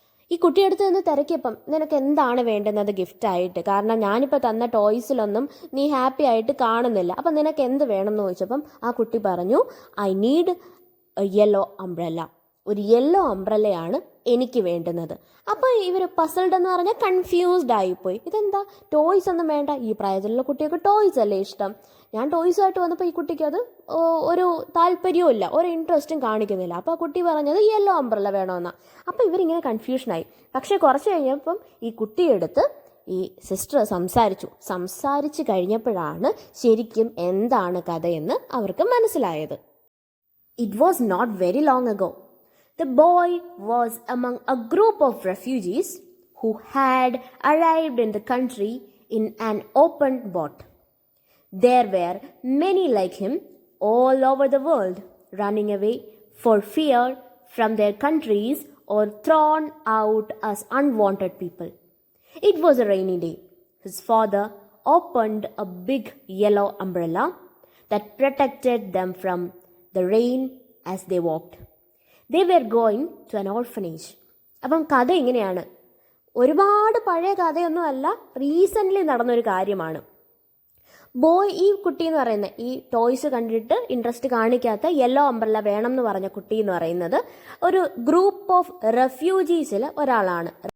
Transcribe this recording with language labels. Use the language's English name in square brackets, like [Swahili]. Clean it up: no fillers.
[Malayalam] ഈ കുട്ടിയെടുത്ത് നിന്ന് തിരക്കിയപ്പം നിനക്ക് എന്താണ് വേണ്ടുന്നത് ഗിഫ്റ്റായിട്ട്, കാരണം ഞാനിപ്പോൾ തന്ന ടോയ്സിലൊന്നും നീ ഹാപ്പി ആയിട്ട് കാണുന്നില്ല, അപ്പം നിനക്ക് എന്ത് വേണം എന്ന് ചോദിച്ചപ്പം ആ കുട്ടി പറഞ്ഞു, [English] I need a yellow umbrella, [Malayalam] ഒരു യെല്ലോ അംബ്രല്ലയാണ് എനിക്ക് വേണ്ടുന്നത്. അപ്പോൾ ഇവർ പസൽഡ് എന്ന് പറഞ്ഞാൽ കൺഫ്യൂസ്ഡ് ആയിപ്പോയി. ഇതെന്താ ടോയ്സ് ഒന്നും വേണ്ട, ഈ പ്രായത്തിലുള്ള കുട്ടികൾക്ക് ടോയ്സ് അല്ലേ ഇഷ്ടം. ഞാൻ ടോയ്സായിട്ട് വന്നപ്പോൾ ഈ കുട്ടിക്ക് അത് ഒരു താല്പര്യവും ഇല്ല, ഒരു ഇൻട്രസ്റ്റും കാണിക്കുന്നില്ല. അപ്പോൾ ആ കുട്ടി പറഞ്ഞത് യെല്ലോ അംബ്രല്ല വേണമെന്നാണ്. അപ്പോൾ ഇവരിങ്ങനെ കൺഫ്യൂഷനായി. പക്ഷേ കുറച്ച് കഴിഞ്ഞപ്പം ഈ കുട്ടിയെടുത്ത് ഈ സിസ്റ്റർ സംസാരിച്ച് കഴിഞ്ഞപ്പോഴാണ് ശരിക്കും എന്താണ് കഥയെന്ന് അവർക്ക് മനസ്സിലായത്. [English] It was not very long ago. The boy was among a group of refugees who had arrived in the country in an open boat. There were many like him all over the world, running away for fear from their countries or thrown out as unwanted people. It was a rainy day. His father opened a big yellow umbrella that protected them from the rain as they walked. They were going to an orphanage. [Malayalam] അപ്പം കഥ ഇങ്ങനെയാണ്. ഒരുപാട് പഴയ കഥയൊന്നും അല്ല, recently നടന്നൊരു കാര്യമാണ്. ഈ കുട്ടി എന്ന് പറയുന്നത്, ഈ ടോയ്സ് കണ്ടിട്ട് ഇൻട്രസ്റ്റ് കാണിക്കാത്ത യെല്ലോ അംബ്രല്ല വേണം എന്ന് പറഞ്ഞ കുട്ടി എന്ന് പറയുന്നത് ഒരു [English] group of റെഫ്യൂജീസിൽ [Malayalam] ഒരാളാണ്.